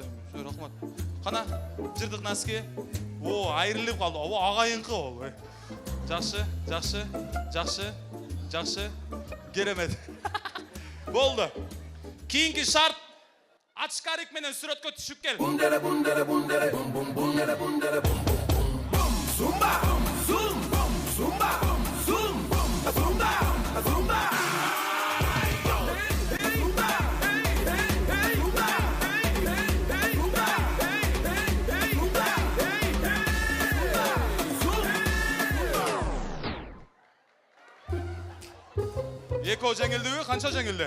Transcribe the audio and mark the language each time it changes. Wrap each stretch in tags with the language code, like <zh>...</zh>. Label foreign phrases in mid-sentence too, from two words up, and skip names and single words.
<ky>Рахмат. Кана жыртык наски. О, айрылып калды. О, агайынкы ол. Жакшы, жакшы, жакшы, жакшы. Керемет. Болду. Кийинки шарт ачкарик менен сүрөткө түшүп кел. Zumba, zum, bum, zumba, zum, bum, zumba, zumba. Эко жеңилдиби? Канча жеңилди?</ky>